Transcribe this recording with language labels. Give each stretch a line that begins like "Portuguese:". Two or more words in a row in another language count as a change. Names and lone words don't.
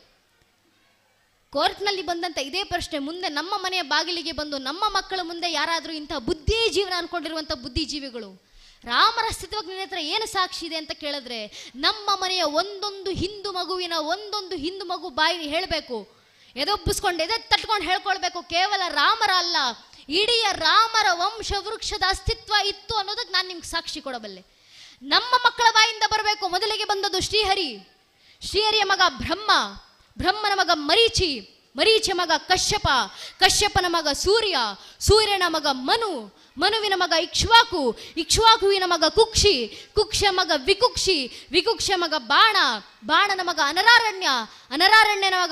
Kannada: ಕೋರ್ಟ್ನಲ್ಲಿ ಬಂದಂತ ಇದೇ ಪ್ರಶ್ನೆ ಮುಂದೆ ನಮ್ಮ ಮನೆಯ ಬಾಗಿಲಿಗೆ ಬಂದು ನಮ್ಮ ಮಕ್ಕಳ ಮುಂದೆ ಯಾರಾದರೂ ಇಂತಹ ಬುದ್ಧಿ ಜೀವನ ಅನ್ಕೊಂಡಿರುವಂಥ ಬುದ್ಧಿಜೀವಿಗಳು, ರಾಮರ ಅಸ್ತಿತ್ವಕ್ಕೆ ನಿನ್ನ ಹತ್ರ ಏನು ಸಾಕ್ಷಿ ಇದೆ ಅಂತ ಕೇಳಿದ್ರೆ, ನಮ್ಮ ಮನೆಯ ಒಂದೊಂದು ಹಿಂದೂ ಮಗು ಬಾಯಿ ಹೇಳಬೇಕು, ಎದೊಬ್ಬಿಸ್ಕೊಂಡು ಎದೆ ತಟ್ಕೊಂಡು ಹೇಳ್ಕೊಳ್ಬೇಕು, ಕೇವಲ ರಾಮರ ಅಲ್ಲ, ಇಡೀ ರಾಮರ ವಂಶ ವೃಕ್ಷದ ಅಸ್ತಿತ್ವ ಇತ್ತು ಅನ್ನೋದಕ್ಕೆ ನಾನು ನಿಮ್ಗೆ ಸಾಕ್ಷಿ ಕೊಡಬಲ್ಲೆ. ನಮ್ಮ ಮಕ್ಕಳ ಬಾಯಿಂದ ಬರಬೇಕು. ಮೊದಲಿಗೆ ಬಂದದ್ದು ಶ್ರೀಹರಿಯ ಮಗ ಬ್ರಹ್ಮನ ಮಗ ಮರೀಚಿಯ ಮಗ ಕಶ್ಯಪನ ಮಗ ಸೂರ್ಯನ ಮಗ ಮನುವಿನ ಮಗ ಇಕ್ಷ್ವಾಕುವಿನ ಮಗ ಕುಕ್ಷಿಯ ಮಗ ವಿಕುಕ್ಷಿಯ ಮಗ ಬಾಣನ ಮಗ ಅನರಾರಣ್ಯನ ಮಗ